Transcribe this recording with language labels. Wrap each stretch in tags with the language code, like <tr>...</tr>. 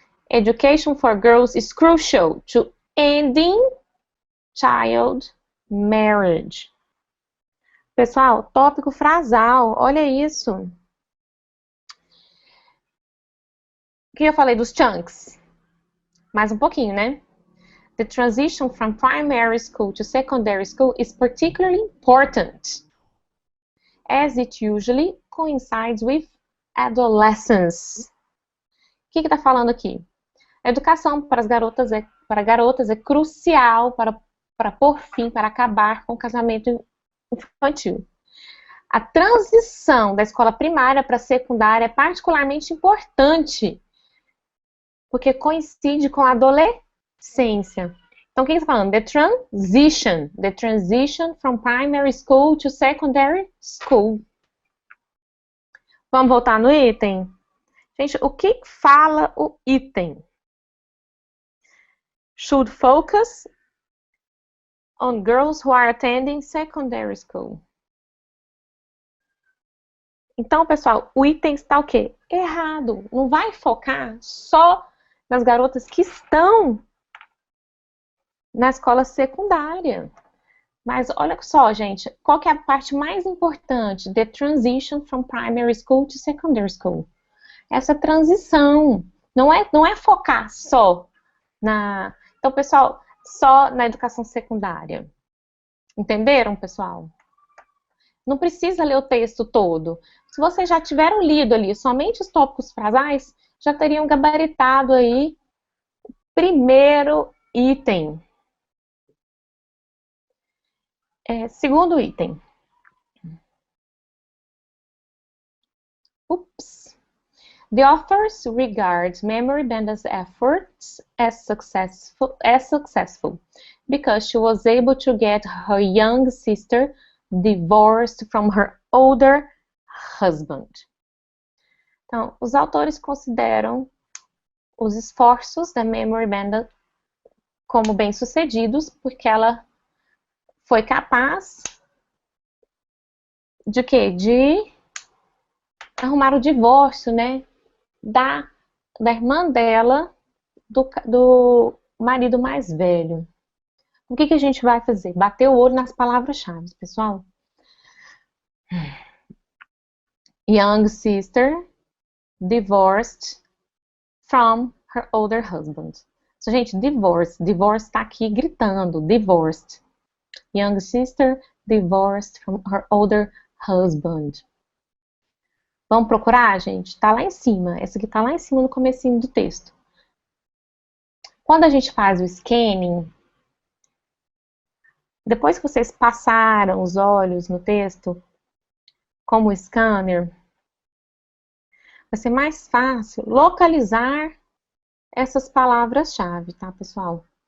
<en>Education for girls is crucial to ending child marriage.</en> <pt>Pessoal, tópico frasal, olha isso. O que eu falei dos chunks? Mais um pouquinho, né?</pt> <en>The transition from primary school to secondary school is particularly important, as it usually coincides with adolescence.</en> <pt>O que está falando aqui? A educação para as garotas é crucial para pôr fim, para acabar com o casamento infantil. A transição da escola primária para a secundária é particularmente importante, porque coincide com a adolescência. Então, o que está falando?</pt> <en>The transition from primary school to secondary school.</en> <pt>Vamos voltar no item? Gente, o que fala o item?</pt> <en>Should focus on girls who are attending secondary school.</en> <pt>Então, pessoal, o item está o quê? Errado. Não vai focar só nas garotas que estão na escola secundária. Mas olha só, gente, qual que é a parte mais importante?</pt> <en>The transition from primary school to secondary school.</en> <pt>Essa transição. Não é focar só na... Então, pessoal, só na educação secundária. Entenderam, pessoal? Não precisa ler o texto todo. Se vocês já tiveram lido ali somente os tópicos frasais, já teriam gabaritado aí o primeiro item. Segundo item. Oops.</pt> <en>The authors regard Memory Benda's efforts as successful because she was able to get her young sister divorced from her older husband.</en> <pt>Então, os autores consideram os esforços da Memory Benda como bem-sucedidos, porque ela foi capaz de quê? De arrumar o divórcio, né? Da irmã dela, do marido mais velho. O que a gente vai fazer? Bater o olho nas palavras-chave, pessoal.</pt> <en>Young sister divorced from her older husband.</en> <pt>So, gente, divorce tá aqui gritando, divorced.</pt> <en>Young sister divorced from her older husband.</en> <pt>Vamos procurar, gente? Tá lá em cima. Essa aqui tá lá em cima no comecinho do texto. Quando a gente faz o scanning, depois que vocês passaram os olhos no texto, como o scanner, vai ser mais fácil localizar essas palavras-chave, tá, pessoal?</pt>